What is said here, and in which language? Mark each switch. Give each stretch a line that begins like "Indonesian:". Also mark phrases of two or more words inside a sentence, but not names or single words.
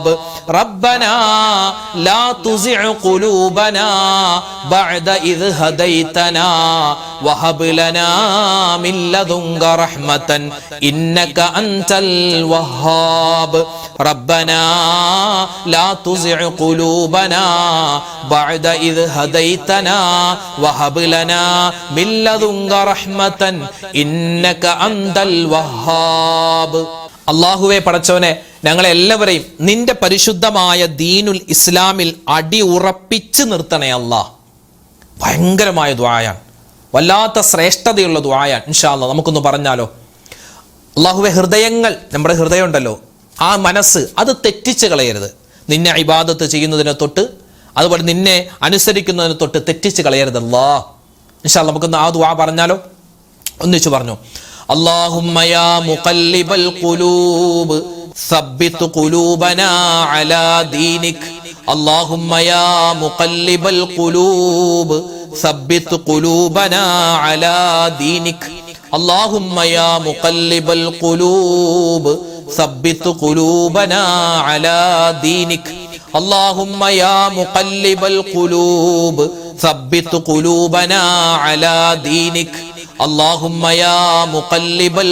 Arabic: ربنا لا تزغ قلوبنا بعد إذ هديتنا وهب لنا من لدنك رحمة إنك أنت الوهاب. ربنا لا تزغ قلوبنا بعد إذ هديتنا وهب لنا من لدنك رحمة إنك أنت الوهاب.
Malayalam: അള്ളാഹുവെ പടച്ചവനെ, ഞങ്ങളെല്ലാവരെയും നിന്റെ പരിശുദ്ധമായ ദീനുൽ ഇസ്ലാമിൽ അടി ഉറപ്പിച്ച് നിർത്തണേ അല്ലാ. ഭയങ്കരമായ ദുആയാണ്, വല്ലാത്ത ശ്രേഷ്ഠതയുള്ള ദുആയാണ്.
Arabic: إن شاء الله
Malayalam: നമുക്കൊന്ന് പറഞ്ഞാലോ? അള്ളാഹുവെ, ഹൃദയങ്ങൾ, നമ്മുടെ ഹൃദയം ഉണ്ടല്ലോ, ആ മനസ്സ്, അത് തെറ്റിച്ച് കളയരുത്. നിന്നെ ഇബാദത്ത് ചെയ്യുന്നതിനെ തൊട്ട്, അതുപോലെ നിന്നെ അനുസരിക്കുന്നതിനെ തൊട്ട് തെറ്റിച്ച് കളയരുത് അല്ലാ.
Arabic: إن شاء الله
Malayalam: നമുക്കൊന്ന് ആ ദുആ പറഞ്ഞാലോ? ഒന്നിച്ചു പറഞ്ഞു.
Arabic: اللهم يا مقلب القلوب ثبت قلوبنا على دينك اللهم يا مقلب القلوب ثبت قلوبنا على دينك اللهم يا مقلب القلوب ثبت قلوبنا على دينك اللهم يا مقلب القلوب ثبت قلوبنا على دينك اللهم يا مقلب